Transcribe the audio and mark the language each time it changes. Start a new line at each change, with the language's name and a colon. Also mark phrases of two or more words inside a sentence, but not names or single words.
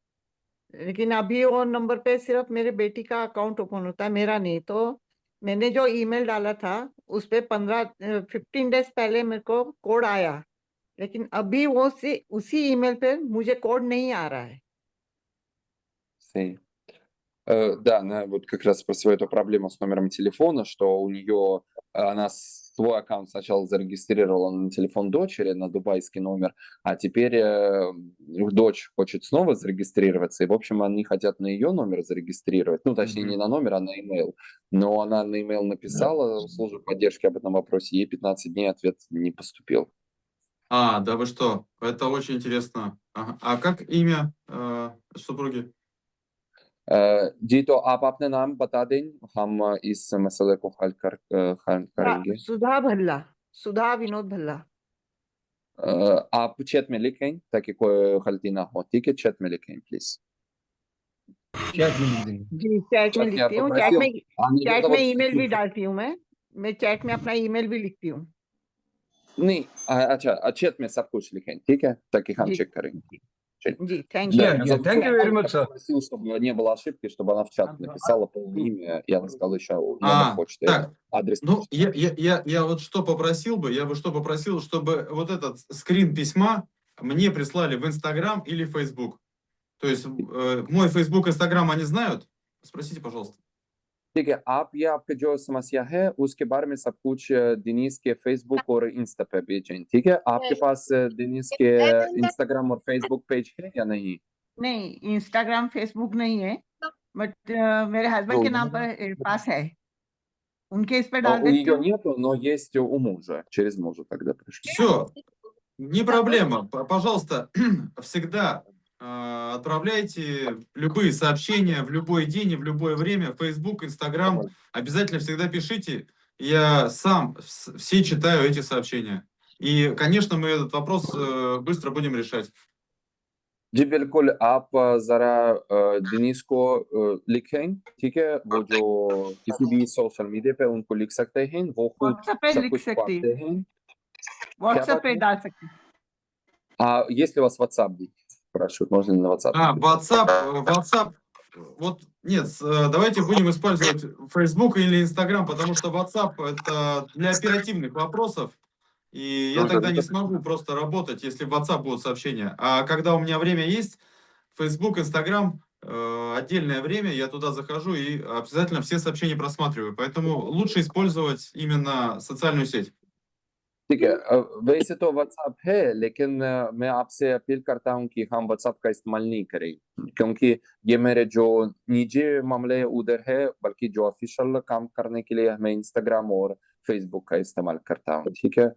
Hindi: लेकिन अभी वो नंबर पे सिर्फ मेरे बेटी का
English: account open
Hindi: होता है, मेरा नहीं। तो मैंने जो ईमेल डाला था उस पे 15 डेज पहले मेरे को कोड आया, लेकिन अभी वो उसी ईमेल पे मुझे कोड नहीं आ रहा है। Sim.
Russian: Да, она вот как раз про свою эту проблему с номером телефона, что у нее она свой аккаунт сначала зарегистрировала на телефон дочери, на дубайский номер, а теперь дочь хочет снова зарегистрироваться, и, в общем, они хотят на ее номер зарегистрировать, ну, точнее, не на номер, а на email. Но она на email написала в службу поддержки об этом вопросе, ей 15 дней ответ не поступил. А, да вы что? Это очень интересно. Ага. А как имя супруги?
Hindi: जी तो आप अपना नाम बता दें, हम इस मसले को हल करेंगे। सुधा विनोद भल्ला। आप चैट में लिखें ताकि कोई गलती ना हो, ठीक है? चैट में लिखें प्लीज। चैट में लिख देंगे। जी चैट में लिखती हूँ, चैट में ईमेल भी डालती हूँ, मैं चैट में अपना ईमेल भी लिखती हूँ। नहीं अच्छा, चैट में सब कुछ लिखें, ठीक है? ताकि हम चेक кरेंगे. जी थैंк
Russian: Да,
English: यू। Thank you very much, sir.
Russian: попросил, чтобы не было ошибки, чтобы она в чат написала полное имя, я сказал еще номер почты, Так, адрес. ну, я вот что попросил бы, чтобы вот этот скрин письма мне прислали в Инстаграм или в Фейсбук. То есть мой Фейсбук, Инстаграм они знают? Спросите, пожалуйста.
Hindi: ठीक है, आप ये आपका जो समस्या है उसके बारे में सब कुछ दिनीश के फेसबुक और इंस्टा पे भेजें, ठीक है? आपके पास दिनीश के इंस्टाग्राम और फेसबुक पेज है या नहीं? नहीं, इंस्टाग्राम फेसबुक नहीं है, बट मेरे हस्बैंड के नाम पर पास है, उनके इस पे डाल
Russian: У
Hindi: देती
Russian: ее
Hindi: हूँ।
Russian: нету, но есть у мужа, через мужа тогда пришлю. Все, не проблема. Пожалуйста, всегда отправляйте любые сообщения в любой день и в любое время. Facebook, Instagram. Обязательно всегда пишите. Я сам все читаю эти сообщения. И, конечно, мы этот вопрос быстро будем решать.
Hindi: जी बिल्कुल, आप ज़रा दिनेश को लिखें, ठीक है? वो जो किसी भी
English: social media
Hindi: पे उनको लिख सकते हैं, वो खुद व्हाट्सएप पे सब लिख कुछ सकती पढ़ते हैं। व्हाट्सएप पे डाल सकती हूँ।
Russian: Если у вас WhatsApp, спрашивают, можно ли на WhatsApp? WhatsApp. Вот, нет, давайте будем использовать Facebook или Instagram, потому что WhatsApp это для оперативных вопросов. И я тогда не смогу просто работать, если в WhatsApp будут сообщения. А когда у меня время есть, Facebook, Instagram, отдельное время, я туда захожу и обязательно все сообщения просматриваю. Поэтому лучше использовать именно социальную сеть.
Hindi: ठीक है, वैसे तो WhatsApp है, लेकिन मैं आपसे अपील करता हूँ कि हम WhatsApp का इस्तेमाल नहीं करें, क्योंकि ये मेरे जो निजी मामले उधर है, बल्कि जो ऑफिशियल काम करने के लिए मैं Instagram और Facebook का इस्तेमाल करता हूँ, ठीक है?